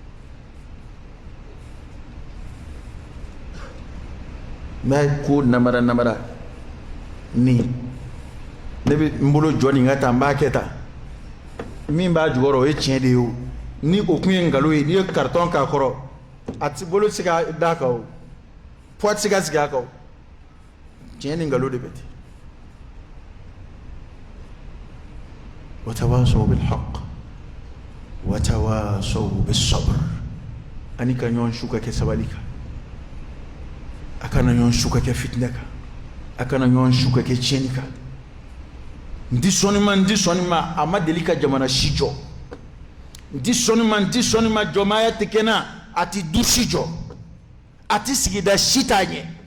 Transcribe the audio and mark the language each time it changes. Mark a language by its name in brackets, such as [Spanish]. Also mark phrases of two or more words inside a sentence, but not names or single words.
[Bambara] mɛ ko namara ni ne bɛ n bolo jɔ nin ka taa n b'a kɛ tan min b'a jukɔrɔ o ye tiɲɛ de ye o ni o kun ye nkalon ye n'i ye carton k'a kɔrɔ a ti bolo se ka d'a kan o poids ti se ka sigi a kan o tiɲɛ ni nkalon de bɛ ten [Arabic] وتواصوا بالحق وتواصوا بالصبر [Bambara] ani ka ɲɔgɔn su ka kɛ sabali kan a kana ɲɔgɔn su ka kɛ fitinɛ kan a kana ɲɔgɔn su ka kɛ tiɲɛni kan n ti sɔnni ma a ma deli ka jamana si jɔ n ti sɔnni ma jɔnmaaya tɛ kɛ na a ti du si jɔ a ti sigida si t'a ɲɛ